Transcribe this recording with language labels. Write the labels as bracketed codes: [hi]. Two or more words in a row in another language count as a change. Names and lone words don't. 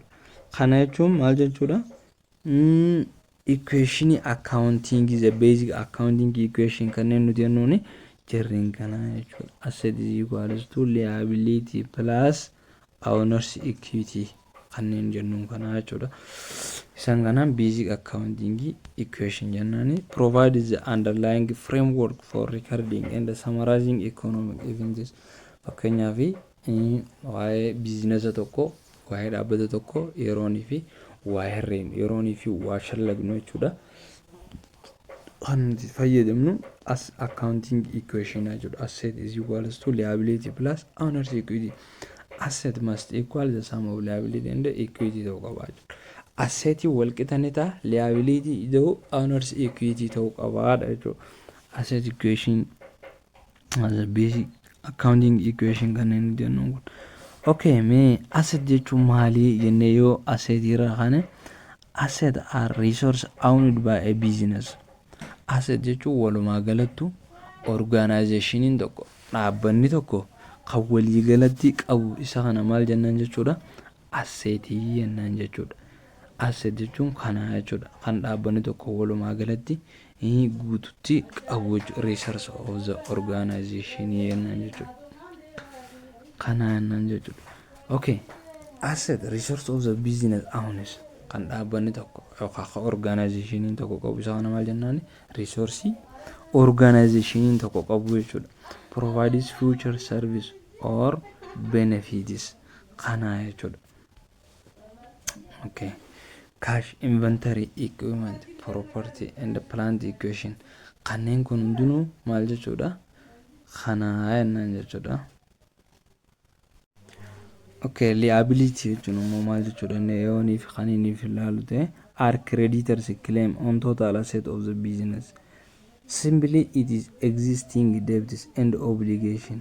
[om] Kana jechuun maal jechuudha? [en] Equation accounting is a basic accounting equation [om] kanneen nuti jennuuni jarreen kana jechuudha. [en] Asset is equals to liability plus owner's equity [om] kanneen jennuun kana jechuudha. Isaan kanaan [en] basic accounting equation jennaani provides the underlying framework for recording and summarizing economic events. [om] Fakkeenyaaf waa'ee biizinasa tokko, waa'ee dhaabbata tokko yeroonii fi waa herreen yeroonii fi waa shallagnu jechuudha. Kan fayyadamnu as [en] accounting equation [om] jechuudha. [en] Asset is equals to liability plus owner's equity. Asset must equal the sum of liability and equity [om] ta'uu qaba jechuudha. Asset wal qixani ta'a, liability ta'uu, [en] owner's equity [om] ta'uu qaba jechuudha. [en] Asset equation as a basic accounting equation [om] kanneen jennuun kun. Okay, mee asset jechuun maali jennee yoo asset irra kaane [en] asset are resource owned by a business. [om] Asset jechuun walumaa galattu organizationin tokko dhaabbanni tokko kan walii galatti qabu isa kana maal jennaan jechuudha? Asset jennaan jechuudha. Asset jechuun kana jechuudha. Kan dhaabbanni tokko walumaa galatti guututti qabu [en] resource of the organization [om] jennaan jechuudha. Kana jennaan jechuudha. Okay, [en] asset resource of the business owners [om] kan dhaabbanni tokko yookaan organizationin tokko qabu isa kana maal jennaani? Resource organizationin tokko qabu jechuudha. [en] Provides future service or benefits [om] kana jechuudha. [en] Okay, cash, inventory, equipment, property and plant equation [om] kanneen kun hundinuu maal jechuudha? Kana jennaan jechuudha. Okay, liability jechuun immoo maal jechuudha? Neeyoonii fi kaniinii fi ilaalute [en] are creditors claim on total asset of the business. Simply it is existing debts and obligation.